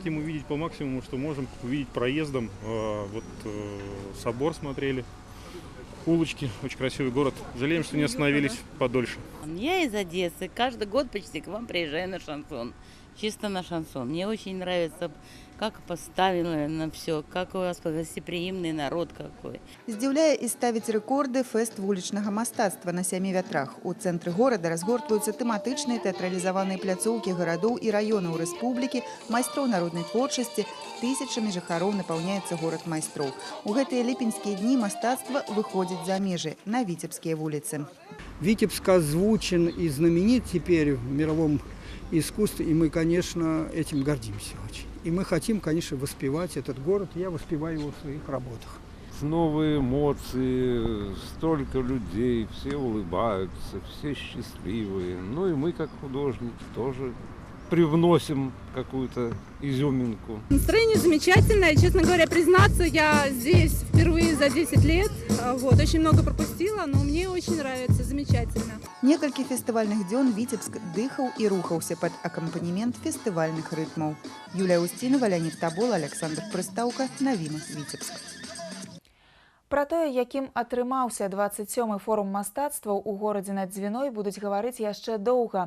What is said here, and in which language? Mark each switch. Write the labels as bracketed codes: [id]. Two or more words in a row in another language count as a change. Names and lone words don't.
[ru] Хотим увидеть по максимуму, что можем увидеть проездом. Собор смотрели, улочки, очень красивый город. Жалеем, что не остановились подольше. Я из Одессы. Каждый год почти к вам приезжаю на шансон. Чисто на шансон. Мне очень нравится, как поставили на все, как у вас гостеприимный народ какой. [be] Здзіўляе і ставіць рэкорды фэст вулічнага мастацтва на 7 вятрах. У цэнтры горада разгортваюцца тэматычныя тэатралізаваныя пляцоўкі гарадоў і раёнаў рэспублікі, майстроў народнай творчасці, тысячамі жыхароў напаўняецца горад майстроў. У гэтыя ліпеньскія дні мастацтва выходзіць за межы на віцебскія вуліцы. [ru] Витебск озвучен и знаменит теперь в мировом искусстве, и мы, конечно, этим гордимся очень. И мы хотим, конечно, воспевать этот город, я воспеваю его в своих работах. Новые эмоции, столько людей, все улыбаются, все счастливые. Ну и мы, как художники, тоже привносим какую-то изюминку. Настроение замечательное. Честно говоря, признаться, я здесь впервые за 10 лет. Вот, очень много пропустила, но мне очень нравится. Замечательно. [be] Некалькі фестывальных дзён Віцебск дыхаў і рухаўся пад акампанемент фестывальных рытмаў. Юлія Устінова, Леонид Табола, Александр Прыстаўка, Навіна, Віцебск. Пра тое, якім атрымаўся 27-й форум мастацтваў у горадзе над Дзвіной, будуць гаварыць яшчэ доўга.